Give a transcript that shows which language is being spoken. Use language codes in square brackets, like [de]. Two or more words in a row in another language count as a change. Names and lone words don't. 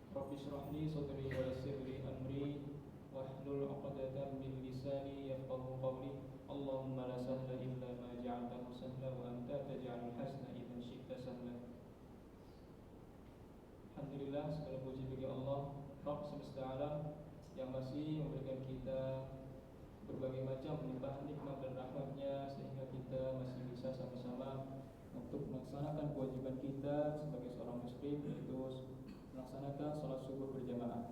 [ar] رب اشرح لي صدري ويسر لي أمري واحلل عقدة من لساني يفقهوا قولي. اللهم لا سهل إلا ما جعلته سهلا وأنت تجعل الحزن إذا شئت سهلا. Alhamdulillah, [id] segala puji bagi Allah Rabb semesta alam yang masih memberikan kita berbagai macam limpahan nikmat dan rahmatnya sehingga kita masih bisa sama-sama untuk melaksanakan kewajiban kita sebagai seorang muslim, yaitu melaksanakan sholat subuh berjamaah.